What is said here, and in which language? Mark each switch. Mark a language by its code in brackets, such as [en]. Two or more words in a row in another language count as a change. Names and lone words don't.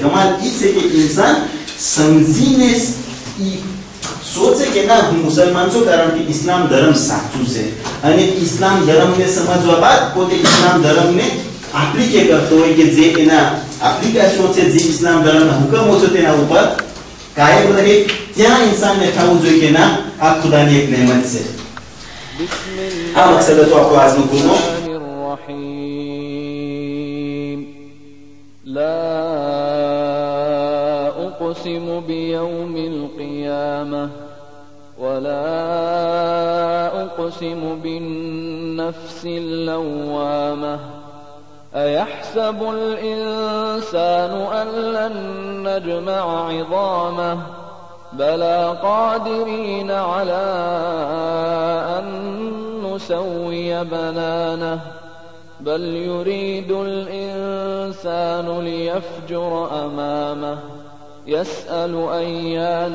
[gu] કમાલ એ છે કે ઇન્સાન સમજીને સોચે કે ના હું મુસલમાન છું કારણ કે ઇસ્લામ ધર્મ સાચું છે, અને ઇસ્લામ ધર્મને સમજવા બાદ પોતે ઇસ્લામ ધર્મને એપ્લિકે કરતો હોય કે જે એના એપ્લિકેશનો છે, જે ઇસ્લામ ધર્મના હુકમો છે તેના ઉપર કાયમ રહે. ત્યાં ઇન્સાનને થવું જોઈએ કે ના આ ખુદાની એક રહેમત છે. આ મકસદ હતો આપણો આજનો ગુનો. [ar] لا أقسم بيوم القيامة ولا أقسم بالنفس اللوامة أيحسب الإنسان أن لن نجمع عظامه بلى قادرين على أن نسوي بنانه بل يريد الإنسان ليفجر أمامه يسأل أيان